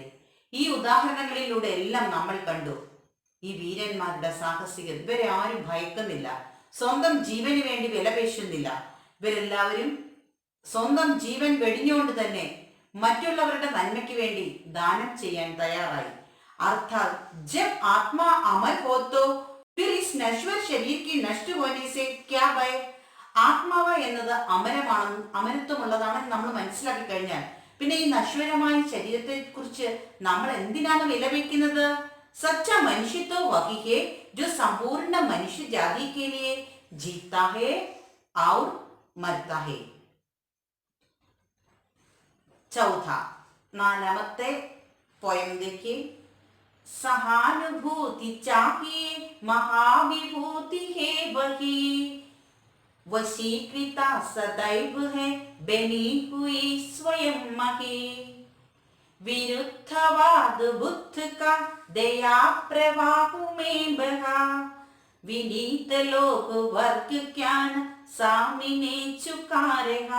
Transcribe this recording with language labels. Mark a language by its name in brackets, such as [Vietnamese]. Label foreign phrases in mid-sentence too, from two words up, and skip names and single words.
[Malayalam] ഈ ഉദാഹരണങ്ങളിലൂടെ എല്ലാം നമ്മൾ കണ്ടു ഈ വീരന്മാരുടെ സാഹസികത. ഇവരെ ആരും ഭയക്കുന്നില്ല, സ്വന്തം ജീവന് വേണ്ടി വിലപേശുന്നില്ല. ഇവരെല്ലാവരും സ്വന്തം ജീവൻ വെടിഞ്ഞുകൊണ്ട് തന്നെ മറ്റുള്ളവരുടെ നന്മയ്ക്ക് വേണ്ടി ദാനം ചെയ്യാൻ തയ്യാറായി. [Hindi] अर्थात जब आत्मा अमर हो तो फिर इस नश्वर शरीर की नष्ट होने से क्या भय? [Malayalam] ആത്മാവ് എന്നത് അമരമാണെന്ന് അമരത്വമുള്ളതാണെന്ന് നമ്മൾ മനസ്സിലാക്കി കഴിഞ്ഞാൽ പിന്നെ ഈ നശ്വരമായ ശരീരത്തെ കുറിച്ച് നമ്മൾ എന്തിനാണ് വിലപിക്കുന്നത്? [Hindi] സच्चा मनुष्य तो वही है जो संपूर्ण मनुष्य जाति के लिए जीता है और मरता है. [Malayalam] चौथा നാലാമത്തെ പോയം देखिए. [Hindi] सहानुभूति चाहिए महाविभूति है वही, वशीकृता सदैव है बनी हुई स्वयं मही. विरुद्धवाद बुद्ध का दया प्रवाह में बहा, विनीत लोक वर्ग ज्ञान सामने झुका रहा.